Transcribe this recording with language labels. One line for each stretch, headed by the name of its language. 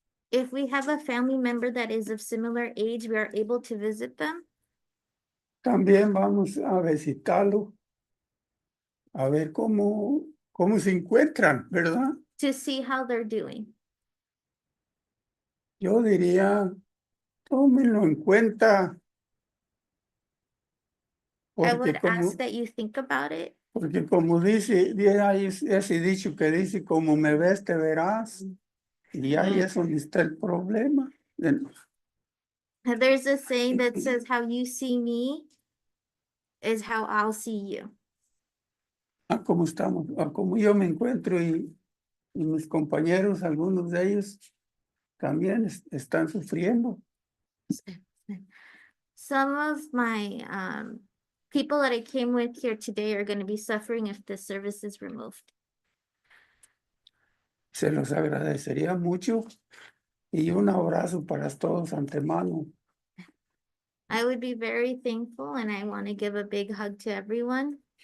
English: If we have a family member that is of similar age, we are able to visit them.
Spanish: También vamos a visitarlo, a ver cómo se encuentran, ¿verdad?
English: To see how they're doing.
Spanish: Yo diría, tómenlo en cuenta,
English: I would
Spanish: porque como,
English: ask that you think about it.
Spanish: porque como dice hay ese dicho que dice, como me ves, te verás, y ahí es donde está el problema.
English: There's a saying that says, how you see me is how I'll see you.
Spanish: A cómo estamos, a cómo yo me encuentro y mis compañeros, algunos de ellos también están sufriendo.
English: Some of my people that I came with here today are going to be suffering if the service is removed.
Spanish: Se los agradecería mucho y un abrazo para todos antemano.
English: I would be very thankful and I want to give a big hug to everyone.